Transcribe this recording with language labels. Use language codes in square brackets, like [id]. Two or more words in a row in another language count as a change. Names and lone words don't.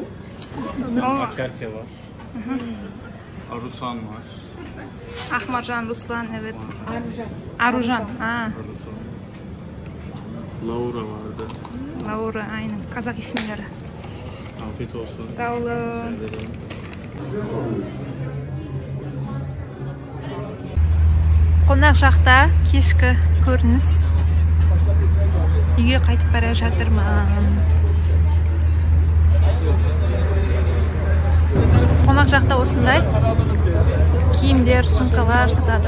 [tr] Akerke var. Arusan var. Ahmarjan, Ruslan, evet. Arujan. Arusan. Laura vardı. Laura, aynen. Kazak isimleri. Afiyet olsun. Sağ olun. [kk] Қонақ жақта кешкі көрініс. Үйге қайтып бара жатырмын. Қонақ жақта осындай киімдер, сумкалар сатады.